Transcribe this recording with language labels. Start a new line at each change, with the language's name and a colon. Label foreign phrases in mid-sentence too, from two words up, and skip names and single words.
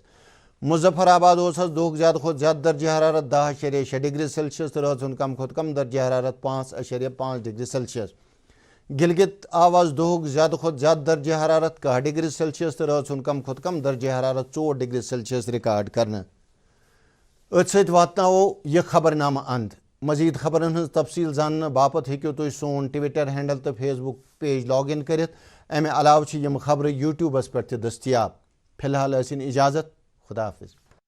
Kashmiri: مظفر آباد دہ زیادہ کھت زیادہ درجہ حرارت 10.6 ڈگری سیلسیس تو رات کم کھت کم درجہ حرارت 5.5 ڈگری سیلسیس. گلگت آواز دہ زیادہ کھت زیادہ درجہ حرارت 10 ڈگری سیلسیس تو رات کم کھت کم درجہ حرارت 4 ڈگری سیلسیس ریکارڈ کرنا. ات ست واتناو یہ خبر نامہ اند. مزید خبرن ہز تفصیل زاننے باپت ہیکو تُہۍ سون ٹویٹر ہینڈل تو فیس بک پیج
English: log in
Kashmiri: کرت. امہ علاوہ یم خبر یوٹیوبس پہ دستیاب. فی الحال ٲسِن اجازت. خدا حافظ.